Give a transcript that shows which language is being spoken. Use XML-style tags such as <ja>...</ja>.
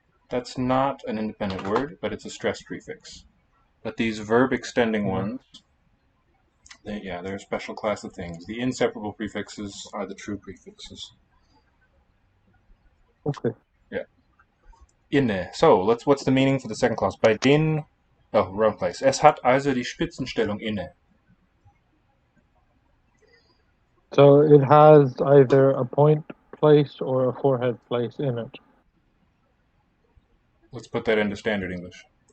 <en>That's not an independent word, but it's a stress prefix. But these verb extending ones, they're a special class of things. The inseparable prefixes are the true prefixes. Okay. Yeah. Inne. So what's the meaning for the second clause?</en> <de>Bei den.</de> <en>Oh, wrong place.</en> <de>Es hat also die Spitzenstellung inne.</de> <en>So it has either a point place or a forehead place in it. Let's put that into standard English.</en>